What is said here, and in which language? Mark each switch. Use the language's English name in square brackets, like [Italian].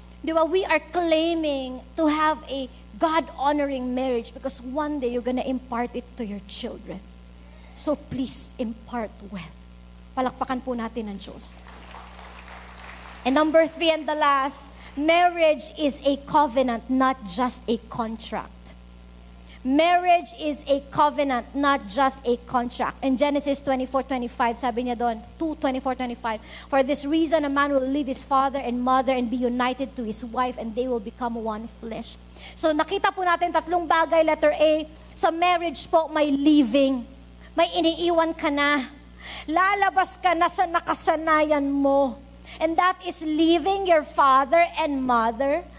[English] Di ba, we are claiming to have a God-honoring marriage because one day you're gonna impart it to your children. So please, impart well. [Filipino] Palakpakan po natin ang Diyos. [English] And number 3 and the last, marriage is a covenant, not just a contract. Marriage is a covenant, not just a contract. In Genesis 24:25, [Filipino] sabi niya doon, [English] 2:24-25, for this reason, a man will leave his father and mother and be united to his wife and they will become one flesh. [Filipino] So nakita po natin tatlong bagay. Letter A, sa marriage po may leaving. May iniiwan ka na. Lalabas ka na sa nakasanayan mo. [English] And that is leaving your father and mother.